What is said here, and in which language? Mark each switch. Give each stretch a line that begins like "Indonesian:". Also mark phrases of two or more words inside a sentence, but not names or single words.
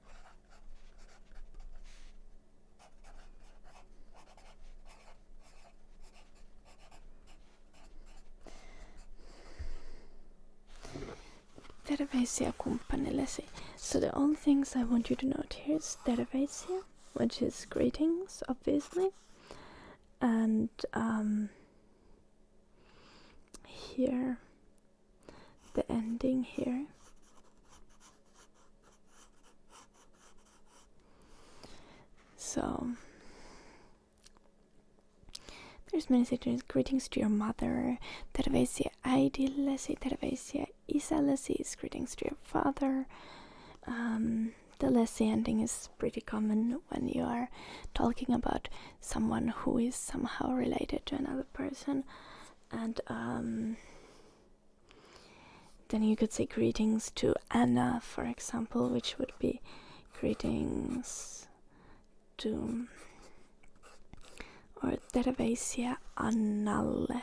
Finnish: Terveisiä kumppanillesi.
English: So the only things I want you to note here is terveisiä, which is greetings, obviously, and here the ending here. So there's many situations. Greetings to your mother,
Finnish: terveisiä äidillesi, terveisiä isällesi
English: is greetings to your father. The lessy ending is pretty common when you are talking about someone who is somehow related to another person. And then you could say greetings to Anna, for example, which would be greetings to, or
Finnish: terveisiä Annalle.